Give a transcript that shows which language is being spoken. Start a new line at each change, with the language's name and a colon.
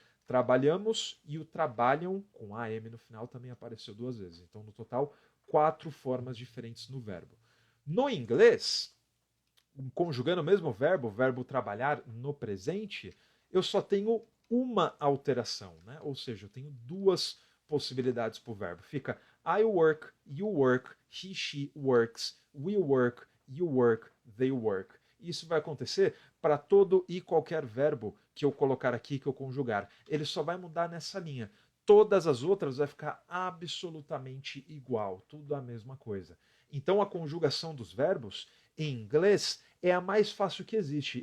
Portuguese: Trabalhamos e o trabalham, com AM no final, também apareceu duas vezes. Então, no total, quatro formas diferentes no verbo. No inglês, conjugando o mesmo verbo, o verbo trabalhar no presente, eu só tenho uma alteração, né? Ou seja, eu tenho duas possibilidades para o verbo. Fica
English: I work, you work, he, she works, we work, you work, they work.
Portuguese: Isso vai acontecer para todo e qualquer verbo que eu colocar aqui, que eu conjugar. Ele só vai mudar nessa linha. Todas as outras vai ficar absolutamente igual, tudo a mesma coisa. Então a conjugação dos verbos em inglês é a mais fácil que existe.